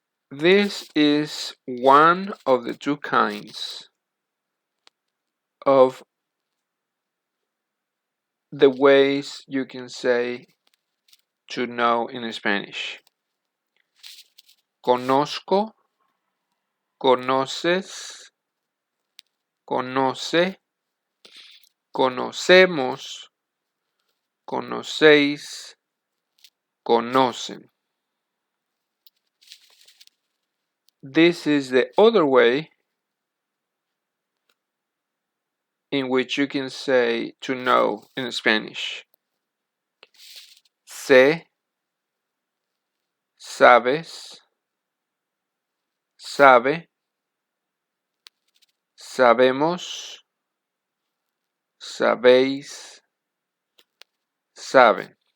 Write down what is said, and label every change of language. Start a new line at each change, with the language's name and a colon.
English: This is one of the two kinds of the ways you can say to know in Spanish.
Spanish: Conozco, conoces, conoce, conocemos, conocéis, conocen.
English: This is the other way in which you can say to know in Spanish.
Spanish: Sé, sabes, sabe, sabemos, sabéis, saben.